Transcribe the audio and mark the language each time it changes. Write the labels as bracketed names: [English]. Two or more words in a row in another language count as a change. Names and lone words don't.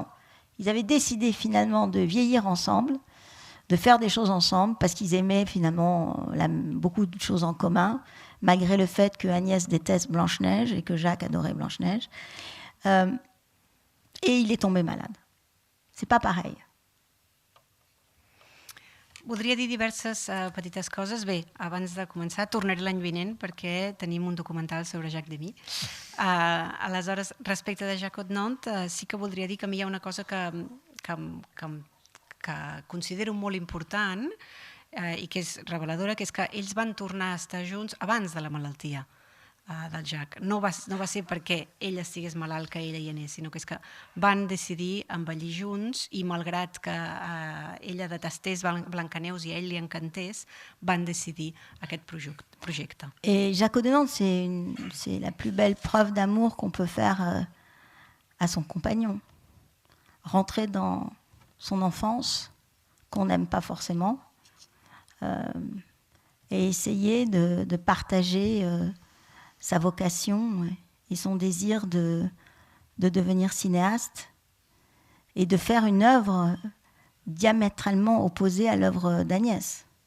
[French] Ils avaient décidé finalement de vieillir ensemble, de faire des choses ensemble, parce qu'ils aimaient finalement beaucoup de choses en commun, malgré le fait que Agnès déteste Blanche-Neige et que Jacques adorait Blanche-Neige. Et il est tombé malade. C'est pas pareil. [Catalan] Voldria dir diverses petites coses. Bé, abans de començar, tornaré l'any vinent perquè tenim un documental sobre Jacques Demy. Aleshores, respecte de Jaco de Nantes, sí que voldria dir que a mi hi ha una cosa que considero molt important i que és reveladora, que és que ells van tornar a estar junts abans de la malaltia del Jacques. No va ser perquè ell estigués malalt que ella hi anés, sinó que és que van decidir envellir junts i malgrat que ella detestés Blancaneus i a ell li encantés, van decidir aquest projecte. [French] Et Jaco de Nantes, c'est la plus belle preuve d'amour qu'on peut faire à son compagnon. Rentrer dans son enfance, qu'on n'aime pas forcément, et essayer de partager sa vocation et son désir de devenir cinéaste et de faire une œuvre diamétralement opposée à l'œuvre d'Agnès.